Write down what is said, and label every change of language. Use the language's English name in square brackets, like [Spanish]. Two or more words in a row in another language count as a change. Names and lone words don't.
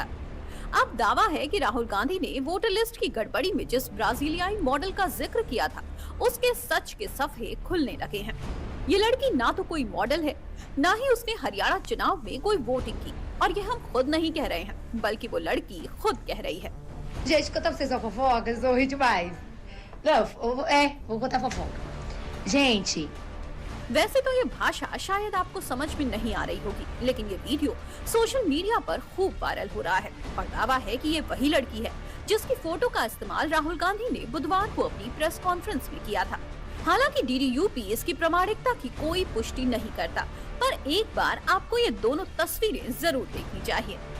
[Hindi] अब दावा है कि राहुल गांधी ने वोटर लिस्ट की गड़बड़ी में जिस ब्राजीलियाई मॉडल का जिक्र किया था, उसके सच के सफे खुलने लगे हैं। ये लड़की ना तो कोई मॉडल है, ना ही उसने हरियाणा चुनाव में कोई वोटिंग की, और ये हम खुद नहीं कह रहे हैं, बल्कि वो लड़की खुद कह रही है। [Portuguese] Gente, contar pra vocês uma fofoca, vocês vão rir demais. Não, vou contar fofoca. Gente, [Hindi] वैसे तो ये भाषा शायद आपको समझ में नहीं आ रही होगी, लेकिन ये वीडियो सोशल मीडिया पर खूब वायरल हो रहा है और दावा है कि ये वही लड़की है जिसकी फोटो का इस्तेमाल राहुल गांधी ने बुधवार को अपनी प्रेस कॉन्फ्रेंस में किया था। हालांकि डीडीयूपी इसकी प्रामाणिकता की कोई पुष्टि नहीं करता, पर एक बार आपको ये दोनों तस्वीरें जरूर देखनी चाहिए।